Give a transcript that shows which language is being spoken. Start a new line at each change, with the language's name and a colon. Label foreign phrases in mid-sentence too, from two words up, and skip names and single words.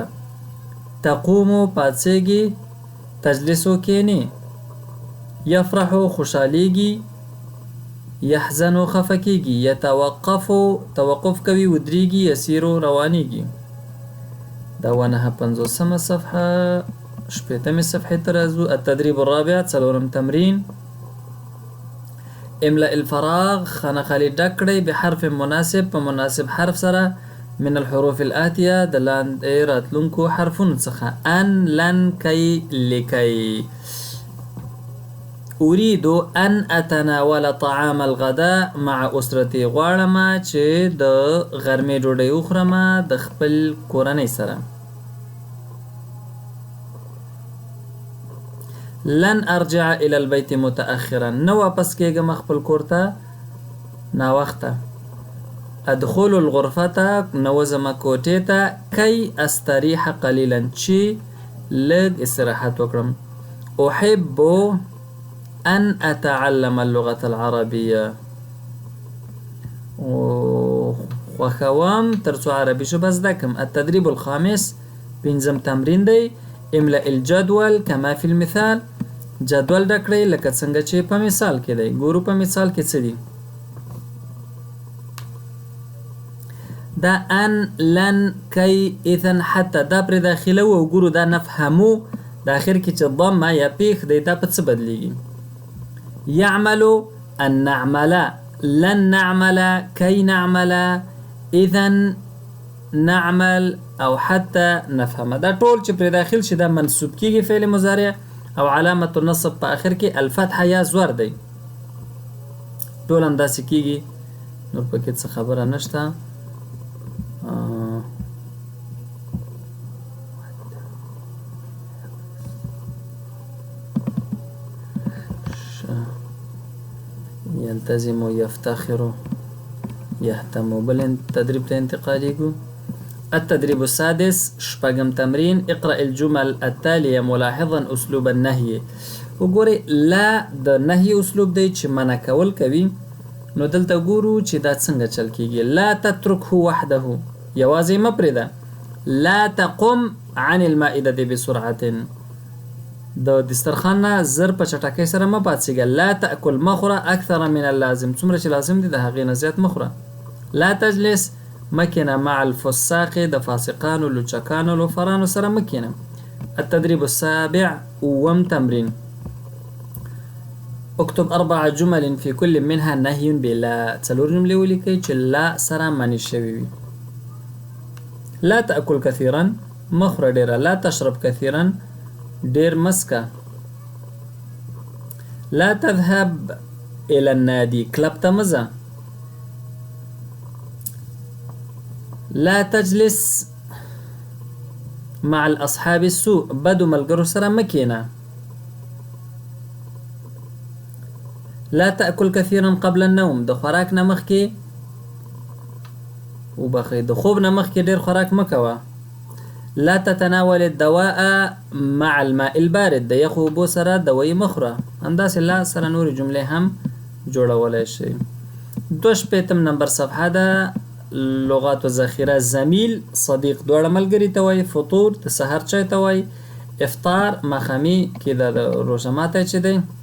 Pashto: تقوم پاڅېږي، تجلس کینې. يفرح خوشحالیږي، يحزن خفه کېږي. يتوقف توقف کوي، ودرېږي. يسير روانېږي. دا 59 صفحه 8 صفحې ته راځو.
Arabic: التدريب الرابع:
Pashto: څلورم تمرین:
Arabic: املأ الفراغ.
Pashto: خانه خالي ډک کړئ
Arabic: بحرف مناسب،
Pashto: په مناسب حرف سره.
Arabic: من الحروف الآتية
Pashto: د لاندې راتلونکو حرفونو څخه: ان، لن، کی، لکی.
Arabic: أريد أن أتناول طعام الغداء مع أسرتي.
Pashto: غواړم چې د غرمې ډوډۍ وخورم د خپل کورنۍ سره.
Arabic: لن أرجع إلى البيت متأخرا.
Pashto: نه واپس کېږم خپل کور ته ناوخته.
Arabic: أدخل الغرفة.
Pashto: نوزم کوټې ته.
Arabic: كي أستريح قليلا.
Pashto: چې لږ استراحت وکړم.
Arabic: أحب أن أتعلم اللغة العربية.
Pashto: خوښوم ترڅو عربي ژبه زده کړم.
Arabic: التدريب الخامس:
Pashto: پنځم تمرین دی.
Arabic: املأ الجدول كما في المثال.
Pashto: جدول ډک کړئ لکه څنګه چې په مثال کې دی. ګورو په مثال کې څه دي. دا ان، لن، کی، اذن، حتی دا پر داخله و ګورو دا نفهمو د اخر کې چې ضمه یا پیښ دی دا په څه بدلیږي.
Arabic: يعمل، ان نعمل، لن نعمل، كي نعمل، اذن نعمل، او حتى نفهم.
Pashto: دا ټول چې پر داخل شي دا منصوب کیږي
Arabic: فعل مضارع
Pashto: او
Arabic: علامت النصب
Pashto: په اخر کې الفتحه یا زور دی. ټول همداسې کیږي، نور پکې څه خبره نشته.
Arabic: يلتزم، يفتخر، يهتم.
Pashto: بل تدريب انتقاليكو.
Arabic: التدريب السادس:
Pashto: شپږم تمرين.
Arabic: اقرأ الجمل التالية ملاحظا أسلوب النهي.
Pashto: وګورئ لا د نهي اسلوب دی چې منع کول کوي. نو دلته ګورو چې دا څنګه چل کیږي.
Arabic: لا تترکه وحده،
Pashto: یوازې مه پرېږده.
Arabic: لا تقم عن المائده بسرعه،
Pashto: د دسترخوان نه زر په چټکۍ سره مه پاڅېږه.
Arabic: لا تأکل،
Pashto: مه خوره
Arabic: اکثر من اللازم،
Pashto: څومره چې لازم دی د هغې نه زیات مه خوره.
Arabic: لا تجلس،
Pashto: مه کښېنه
Arabic: مع الفساق،
Pashto: د فاسقانو، لوچکانو، لوفرانو سره مه کښېنه.
Arabic: التدريب السابع،
Pashto: اووم تمرین.
Arabic: اكتب 4 جمل في كل منها نهي بلا،
Pashto: 4 جملې ولیکئ چې لا سره منع شوي وي.
Arabic: لا تأکل کثیرا،
Pashto: مه خوره ډېره.
Arabic: لا تشرب کثیرا،
Pashto: ډېر مسکه.
Arabic: لا تذهب الى النادي،
Pashto: کلب ته مه ځه.
Arabic: لا تجلس مع الاصحاب السوء،
Pashto: بدو ملګرو سره مه کښېنه.
Arabic: لا تأکل کثیرا قبل النوم،
Pashto: د خوراک نه مخکې وبخئ، د خوب نه مخکې ډېر خوراک مه کوه.
Arabic: لا تتناول الدواء مع الماء البارد،
Pashto: د یخو اوبو سره دوایي مه خوره. همداسې لا سره نورې جملې هم جوړولی شئ. 2 نمبر صفحه ده. لغات و ذخیره، زمیل صدیق دواړه ملګري ته وایي. فطور د سحر چای ته وایي. افطار ماښامي کې د روژه ماتی چې دی.